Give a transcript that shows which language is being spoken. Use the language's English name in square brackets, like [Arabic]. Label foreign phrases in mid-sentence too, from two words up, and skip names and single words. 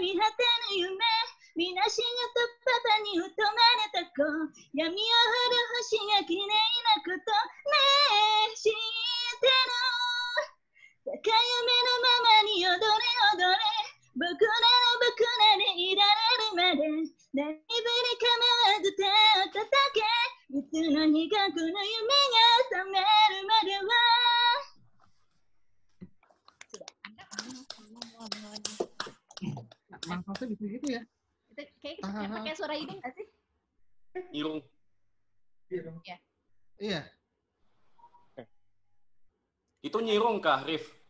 [Japanese] み果てぬ夢みなしがとパパに疎まれた子闇を降る星が綺麗なことねえ知ってる高い夢のままに踊れ踊れ僕らでいられるまで何ぶり構わず手を叩けいつの日かこの夢が覚めるまでは [Indonesian] Manfaatnya bisa gitu ya? Itu kayak pakai suara hidung nggak sih? Irung. Iya. Itu nyirung kah, Rif?